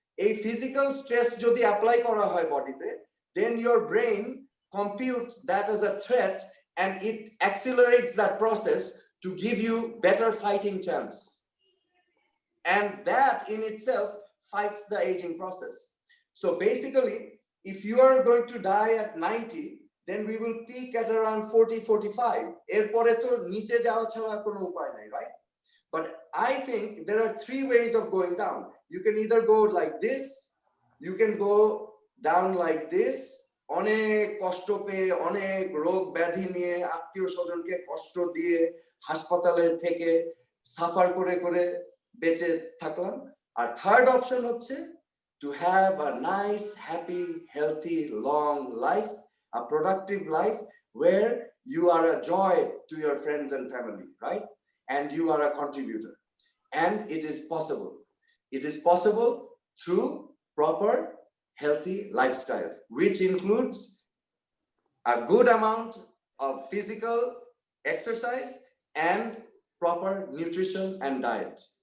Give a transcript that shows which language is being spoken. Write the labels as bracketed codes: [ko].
[en] A physical stress যদি apply করা হয় বডিতে, then your brain computes that as a threat and it accelerates that process to give you better fighting chance. And that in itself fights the aging process. So basically, if you are going to die at 90, then we will peak at around 40-45. [bn] এরপরে তো নিচে যাওয়া ছাড়া কোনো উপায় নাই, right? [en] But I think there are three ways of going down. You can either go like this, [bn] you can go down like this, অনেক কষ্ট পেয়ে, অনেক রোগ ব্যাধি নিয়ে, আত্মীয় স্বজনকে কষ্ট দিয়ে হাসপাতালে থেকে সাফার করে করে বেঁচে থাকলাম। আর থার্ড অপশন হচ্ছে [en] to have a nice, happy, healthy, long life, a productive life where you are a joy to your friends and family, right? And you are a contributor. And it is possible. It is possible through proper, healthy lifestyle, which includes a good amount of physical exercise and proper nutrition and diet.